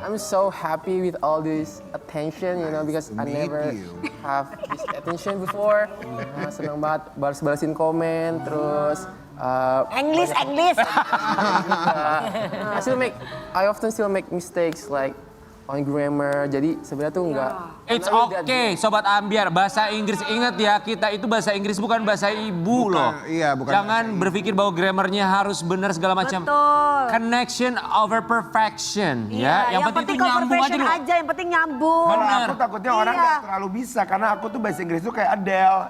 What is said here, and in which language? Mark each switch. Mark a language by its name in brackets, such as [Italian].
[English] I'm so happy with all this attention, because I never have this attention before. [Indonesian] Senang banget balas-balasin komen, terus [English] English. I often still make mistakes like on grammar. [Indonesian] Jadi sebenarnya tuh enggak. [English] It's okay, Sobat Ambiar. [Indonesian] Bahasa Inggris, ingat ya, kita itu bahasa Inggris bukan bahasa ibu loh. Iya, bukan Jangan berpikir bahwa grammarnya harus benar segala macam. Betul. [English] Connection over perfection. [Indonesian] Iya, Ya, yang penting itu nyambung aja dulu. aja, yang penting nyambung. Bener. Aku takutnya orang Iya. nggak terlalu bisa karena aku tuh bahasa Inggris tuh kayak Adele.